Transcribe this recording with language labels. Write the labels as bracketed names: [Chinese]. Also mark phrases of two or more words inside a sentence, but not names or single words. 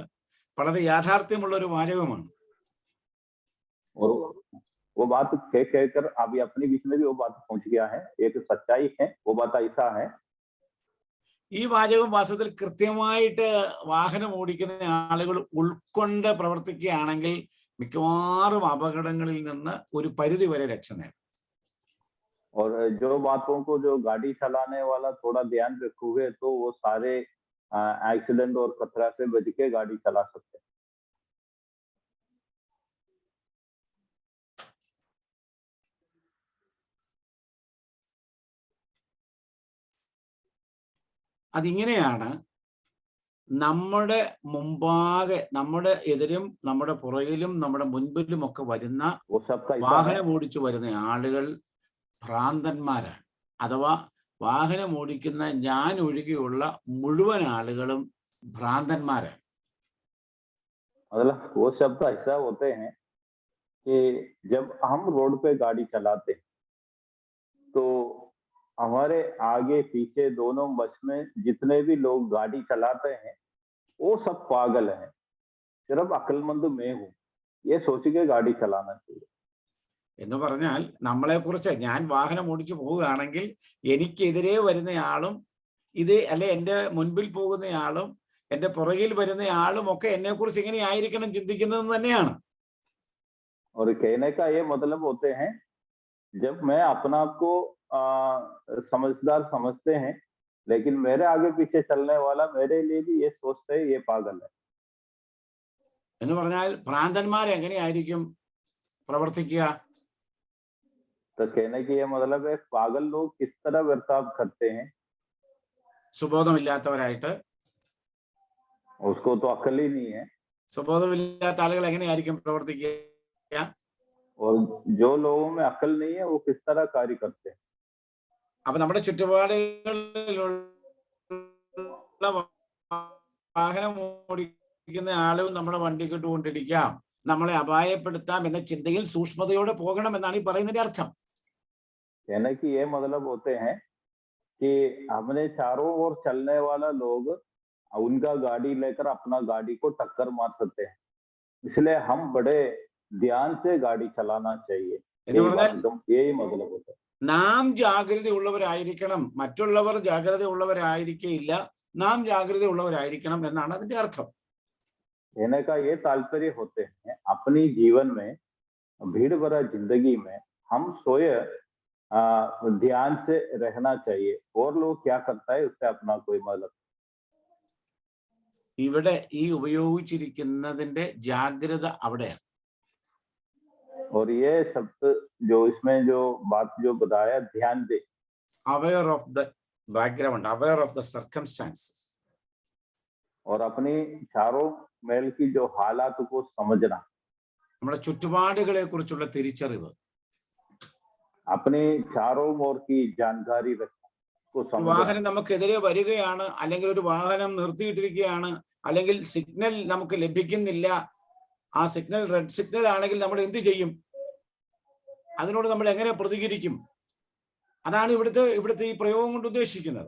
[Malayalam] വളരെ യാഥാർത്ഥ്യമുള്ള ഒരു വാചകമാണ്. [Hindi] और वो बात कहकर अभी अपने बीच में भी वो बात पहुंच गया है, एक सच्चाई है. वो बात ऐसा है, [Malayalam] ഈ വാചകം വാസ്തവത്തിൽ കൃത്യമായിട്ട് വാഹനം ഓടിക്കുന്ന ആളുകൾ ഉൾക്കൊണ്ട് പ്രവർത്തിക്കുകയാണെങ്കിൽ മിക്കവാറും അപകടങ്ങളിൽ നിന്ന് ഒരു പരിധി വരെ രക്ഷ നേടും. [Hindi] और जो बातों को जो गाड़ी चलाने वाला थोड़ा ध्यान रखोगे तो वो सारे एक्सीडेंट और खतरा से बच के गाड़ी चला सकते हैं. [Malayalam] അതിങ്ങനെയാണ് നമ്മുടെ മുമ്പാകെ, നമ്മുടെ എതിരും നമ്മുടെ പുറകിലും നമ്മുടെ മുൻപിലും ഒക്കെ വരുന്ന [Hindi] वो सबका ऐसा है. [Malayalam] വാഹനം ഓടിച്ചു വരുന്ന ആളുകൾ ഭ്രാന്തന്മാരാണ്. അഥവാ വാഹനം ഓടിക്കുന്ന ഞാൻ ഒഴികെയുള്ള മുഴുവൻ ആളുകളും ഭ്രാന്തന്മാരാണ്. [Hindi] मतलब वो शब्द ऐसा होते हैं कि जब हम रोड पे गाड़ी चलाते हैं तो हमारे आगे पीछे दोनों बस में जितने भी लोग गाड़ी चलाते हैं वो सब पागल हैं, सिर्फ अक्लमंद मैं हूँ, ये सोच के गाड़ी चलाना चाहिए. [Malayalam] എന്ന് പറഞ്ഞാൽ നമ്മളെക്കുറിച്ച്, ഞാൻ വാഹനം ഓടിച്ചു പോവുകയാണെങ്കിൽ എനിക്കെതിരെ വരുന്നയാളും അല്ലെ എൻ്റെ മുൻപിൽ പോകുന്നയാളും എൻ്റെ പുറകിൽ വരുന്നയാളും ഒക്കെ എന്നെക്കുറിച്ച് ഇങ്ങനെ ആയിരിക്കണം ചിന്തിക്കുന്നതെന്ന് തന്നെയാണ്. [Hindi] और कहने का ये मतलब होते हैं जब मैं अपना आप को समझदार समझते हैं, लेकिन मेरे आगे पीछे चलने वाला मेरे लिए भी ये सोचते है ये पागल है. [Malayalam] എന്ന് പറഞ്ഞാൽ ഭ്രാന്തന്മാർ എങ്ങനെയായിരിക്കും പ്രവർത്തിക്കുക? [Hindi] तो कहने की ये मतलब है पागल लोग किस तरह बर्ताव करते हैं. [Malayalam] സുബോധമില്ലാത്തവരായിട്ട്. [Hindi] उसको तो अकल ही नहीं है. [Malayalam] സുബോധമില്ലാത്ത ആളുകൾ എങ്ങനെയായിരിക്കും പ്രവർത്തിക്കുക? [Hindi] और जो लोगों में अकल नहीं है वो किस तरह कार्य करते हैं. [Malayalam] അപ്പൊ നമ്മുടെ ചുറ്റുപാടുകളിലുള്ള വാഹനം ഓടിക്കുന്ന ആളും നമ്മുടെ വണ്ടിക്ക് കൊണ്ടിരിക്കാം, നമ്മളെ അപായപ്പെടുത്താം എന്ന ചിന്തയിൽ സൂക്ഷ്മതയോടെ പോകണം എന്നാണ് ഈ പറയുന്നതിന്റെ അർത്ഥം. [Hindi] कहने की ये मतलब होते हैं कि हमने चारों ओर चलने वाला लोग उनका गाड़ी लेकर अपना गाड़ी को टक्कर मार सकते हैं, इसलिए हम बड़े ध्यान से गाड़ी चलाना चाहिए. [Malayalam] എന്ന് പറഞ്ഞാൽ [Hindi] यही मतलब होता है. [Malayalam] നാം ജാഗ്രതയുള്ളവരായിരിക്കണം, മറ്റുള്ളവർ ജാഗ്രതയുള്ളവരായിരിക്കില്ല, നാം ജാഗ്രതയുള്ളവരായിരിക്കണം എന്നാണ് അതിന്റെ അർത്ഥം. [Hindi] कहने का ये तात्पर्य होते हैं अपनी जीवन में भीड़ भरा जिंदगी में हम स्वयं ध्यान से रहना चाहिए और लोग क्या करता है उससे अपना कोई मतलब। [Malayalam] ഇവിടെ ഈ ഉപയോഗിച്ചിരിക്കുന്നതിന്റെ ജാഗ്രത അവിടെയാണ്. [Hindi] और ये शब्द जो इसमें जो बात जो बताया ध्यान दे, [English] aware of the background, aware of the circumstances. [Hindi] और अपनी चारों मेल की जो हालात को समझना, [Malayalam] നമ്മുടെ ചുറ്റുപാടുകളെ കുറിച്ചുള്ള തിരിച്ചറിവ്, [Hindi] अपने चारों ओर की जानकारी रखना, को [Malayalam] ഒരു [Hindi] समझना। [Malayalam] വാഹനം നമുക്കെതിരെ വരികയാണ്, അല്ലെങ്കിൽ ഒരു വാഹനം നിർത്തിയിട്ടിരിക്കുകയാണ്, അല്ലെങ്കിൽ സിഗ്നൽ നമുക്ക് ലഭിക്കുന്നില്ല, ആ സിഗ്നൽ [English] red signal [Malayalam] ആണെങ്കിൽ നമ്മൾ എന്ത് ചെയ്യും, അതിനോട് നമ്മൾ എങ്ങനെ പ്രതികരിക്കും, അതാണ് ഇവിടുത്തെ ഈ പ്രയോഗം കൊണ്ട് ഉദ്ദേശിക്കുന്നത്.